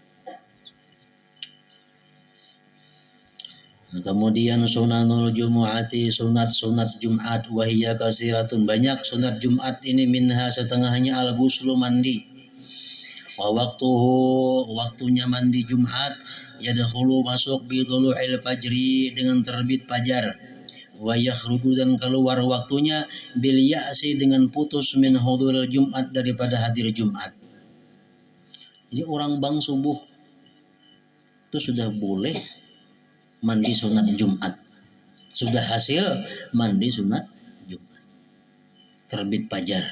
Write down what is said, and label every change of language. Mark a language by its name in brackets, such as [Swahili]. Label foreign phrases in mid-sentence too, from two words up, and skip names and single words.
[Indonesian] Kemudian [Arabic] سنن الجمعة, [Indonesian] sunat Jumat, [Arabic] وهي كثيرة, [Indonesian] banyak sunat Jumat ini, minha setengahnya al-ghuslu, mandi. Wa waktunya mandi Jumat, yadkhulu masuk [Arabic] بطلوع الفجر, [Indonesian] dengan terbit fajar. [Arabic] ويخرج, [Indonesian] dan keluar waktunya [Arabic] باليأس, [Indonesian] dengan putus [Arabic] من حضور الجمعة, [Indonesian] daripada hadir Jumat. Jadi orang bang subuh itu sudah boleh mandi sunat Jumat, sudah hasil mandi sunat Jumat, terbit fajar.